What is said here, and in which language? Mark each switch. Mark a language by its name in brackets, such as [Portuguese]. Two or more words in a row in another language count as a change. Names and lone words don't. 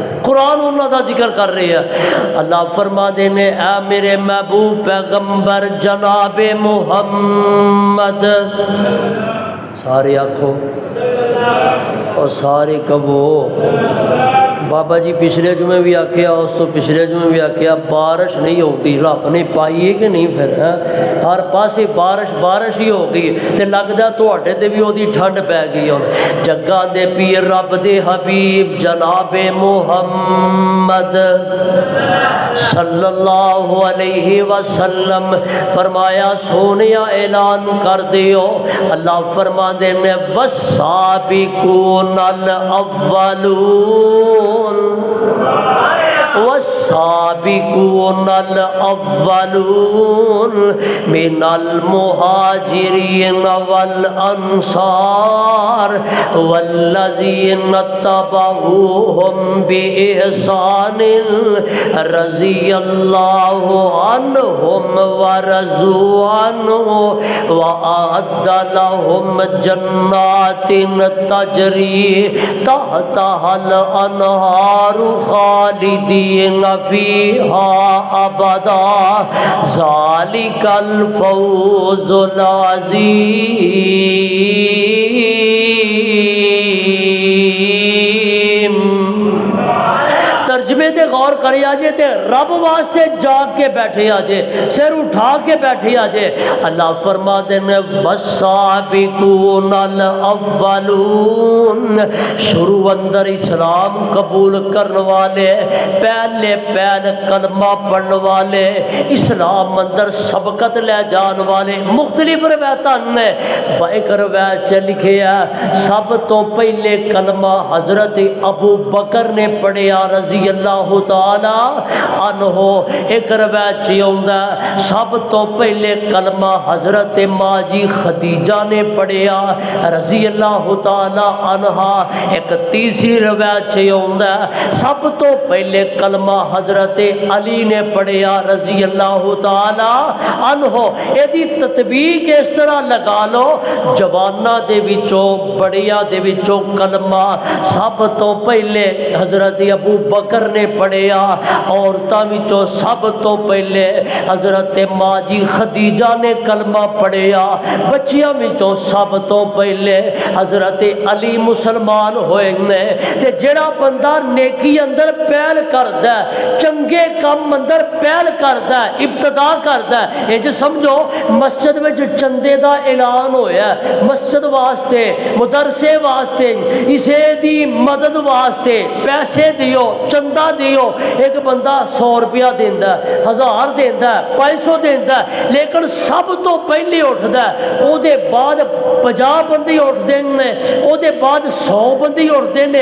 [Punjabi] قرآن انہوں دا ذکر کر رہے ہیں۔ اللہ فرما دینے اے میرے محبوب پیغمبر جناب محمد، سارے آنکھوں اور سارے کبو بابا جی پچھلے جمعے بھی آکھیا، اس تو پچھلے جمعے بھی آکھیا بارش نہیں ہوتی، رب نے پائی ہے کہ نہیں؟ پھر ہر پاسے بارش ہی ہو گئی تے لگدا تواڈے تے بھی اودی ٹھنڈ پی گئی ہن۔ جگاں دے پیر رب دے حبیب جناب محمد [Arabic] صلی اللہ علیہ وسلم [Punjabi] فرمایا سونیا اعلان کر دیو، اللہ فرما دے نے [Arabic] والسابقون الاولون والسابقون الاولون من المہاجرین والانصار والذین اتبعوهم بإحسان رضی اللہ عنہم ورضوا عنہ وأعد لهم جنات تجری تحتها الانہار خالدین فیہا ابدا ذالک الفوز العظیم۔ [Punjabi] ترجمے تے غور کری آجے تے رب واسطے جاگ کے بیٹھے آجے، سر اٹھا کے بیٹھے آجے۔ اللہ فرما دینے [Arabic] والسابقون الاولون، [Punjabi] شروع اندر اسلام قبول کرنے والے، پہلے کلمہ پڑھنے والے، اسلام اندر سبقت لے جان والے، مختلف روایتاں نے ایک روایت چ لکھیا سب تو پہلے کلمہ حضرت ابو بکر نے پڑھیا [Arabic] رضی اللہ تعالی عنہ۔ [Punjabi] ایک روایت چ آوندا سب تو پہلے کلمہ حضرت ماں جی خدیجہ نے پڑھیا [Arabic] رضی اللہ تعالی عنہا۔ [Punjabi] ایک تیسری روایت چ آوندا سب تو پہلے کلمہ حضرت علی نے پڑھیا [Arabic] رضی اللہ تعالی عنہ۔ [Punjabi] ایدی تطبیق اس طرح لگا لو جواناں دے وچوں بڑیاں دے وچوں کلمہ سب تو پہلے حضرت ابو بکر نے پڑھیا، عورتاں وچوں سب تو پہلے حضرت ماں جی خدیجہ نے کلمہ پڑھیا، بچیاں وچوں سب تو پہلے حضرت علی مسلمان ہوئے نے۔ تے جڑا بندہ نیکی اندر پہل کردا ہے، چنگے کام اندر پہل کردا ہے، ابتدا کردا ہے، اے جو سمجھو مسجد وچ چندے دا اعلان ہویا ہے، مسجد واسطے، مدرسے واسطے، اسے دی مدد واسطے پیسے دیو، چندہ دیو۔ ایک بندہ 100 روپیہ دیندا ہے، 1000 دیندا ہے، 500 دیندا ہے، لیکن سب تو پہلے اٹھدا ہے، او دے بعد 50 بندے اٹھدے نے، او دے بعد 100 بندے اٹھدے نے۔